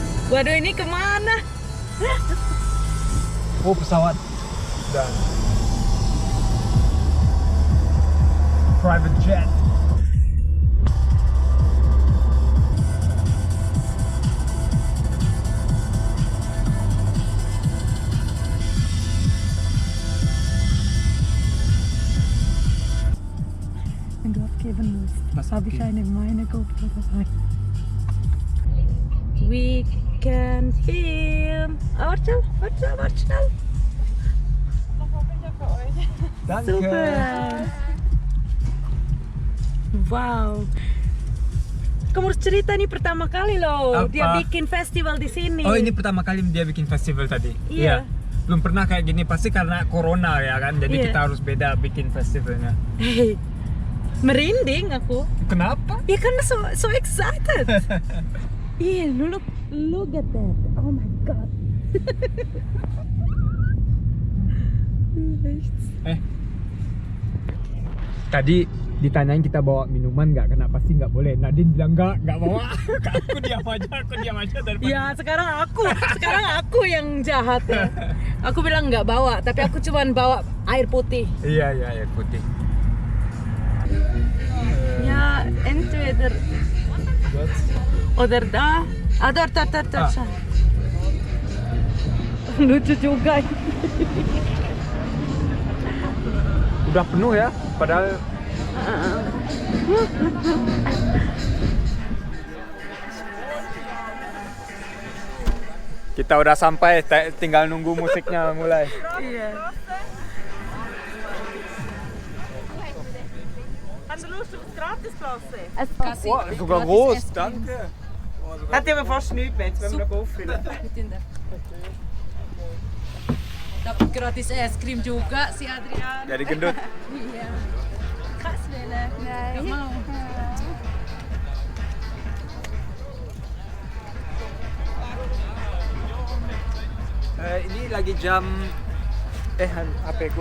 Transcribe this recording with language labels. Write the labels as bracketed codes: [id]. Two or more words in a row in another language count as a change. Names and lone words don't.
[id] Waduh, ini kemana? Oh, pesawat. Dan [en] private jet. [de] Wenn du abgeben musst, habe ich meine GoPro dabei. [en] We can film. [de] Warte schnell. Danke. Super. Wow. [id] Kamu harus cerita nih pertama kali loh. Apa? Dia bikin festival di sini. Oh, ini pertama kali dia bikin festival tadi? Iya. Belum pernah kayak gini, pasti karena corona ya kan, jadi Iya. kita harus beda bikin festivalnya. Hey, merinding aku. Kenapa? Ya karena [en] so excited. Iya, look at that. Oh my god. [id] Tadi ditanyain kita bawa minuman nggak, kenapa sih nggak boleh? Nadine bilang nggak bawa. aku diam aja daripada. Ya sekarang aku yang jahat ya. Aku bilang nggak bawa, tapi aku cuman bawa air putih. Iya air putih. Ya, [de] entweder oder da. [id] Ada. Lucu juga. Udah penuh ya, padahal. Kita udah sampai, tinggal nunggu musiknya mulai. Iya. Wah, [de] sogar groß, danke. Hat ja fast nichts mehr, jetzt wollen wir noch auffüllen. [id] Dapat gratis es krim juga si Adrian. Jadi gendut. Iya. Khas Bella. Nggak mau. Ini lagi jam HP gua.